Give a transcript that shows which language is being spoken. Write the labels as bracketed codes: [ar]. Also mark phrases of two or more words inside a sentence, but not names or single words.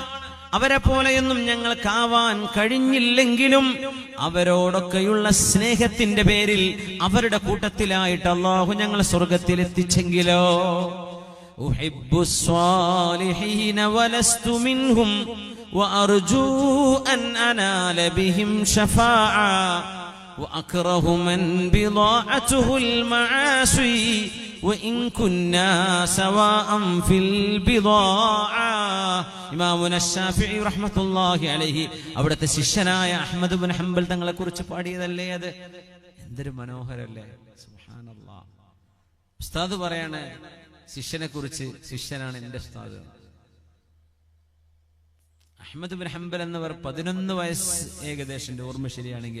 [ml] അവരെ പോലെയൊന്നും ഞങ്ങൾക്കാവാൻ കഴിഞ്ഞില്ലെങ്കിലും അവരോടൊക്കെയുള്ള സ്നേഹത്തിന്റെ പേരിൽ അവരുടെ കൂട്ടത്തിലായിട്ട് അല്ലാഹു ഞങ്ങളെ സ്വർഗ്ഗത്തിൽ എത്തിച്ചെങ്കിലോ. [ar] أحب الصالحين ولست منهم وأرجو أن أنال بهم شفاعة وأكره من بضاعته المعاصي وإن كنا سواء في البضاعة. [ml] ഇമാമുന ശാഫിഈ [ar] رحمة الله عليه [ml] അവിടുത്തെ ശിഷ്യനായ അഹ്മദ് ഇബ്നു ഹംബൽ തങ്ങളെ കുറിച്ച് പാടിയതല്ലേ അത്? എന്തൊരു മനോഹരല്ലേ, സുബ്ഹാനല്ലാഹ്. ഉസ്താദ് പറയാണ് ശിഷ്യനെ കുറിച്ച്, ശിഷ്യനാണ് എന്റെ ഉസ്താദ്. അഹ്മദ് ഇബ്നു ഹംബൽ എന്നവർ 11 വയസ്സ് ഏകദേശം, ഓർമ്മ ശരിയാണെങ്കിൽ.